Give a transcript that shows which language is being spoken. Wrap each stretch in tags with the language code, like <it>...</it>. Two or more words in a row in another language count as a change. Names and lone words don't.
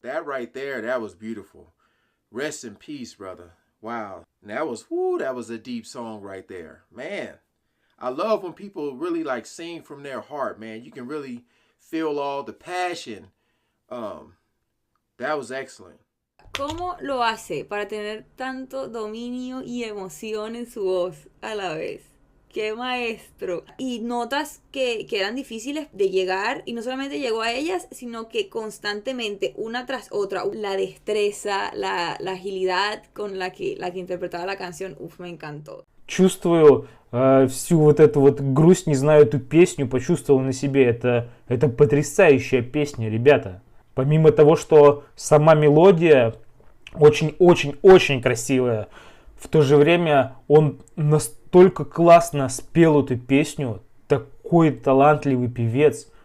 <en>That right there, that was beautiful. Rest in peace, brother. Wow. And that was a deep song right there. Man, I love when people really like sing from their heart, man. You can really feel all the passion. That was excellent.</en> <es>¿Cómo lo hace para tener tanto dominio y emoción en su voz a la vez? ¡Qué maestro! Y notas que eran difíciles de llegar, y no solamente llegó a ellas, sino que constantemente, una tras otra, la destreza, la agilidad con la que interpretaba la canción, me encantó.</es> <ru>Чувствую всю вот эту вот грусть, не знаю эту песню, почувствовал на себе. Это потрясающая песня, ребята. Помимо того, что сама мелодия очень-очень-очень красивая, в то же время он настолько классно спел эту песню, такой талантливый певец.</ru>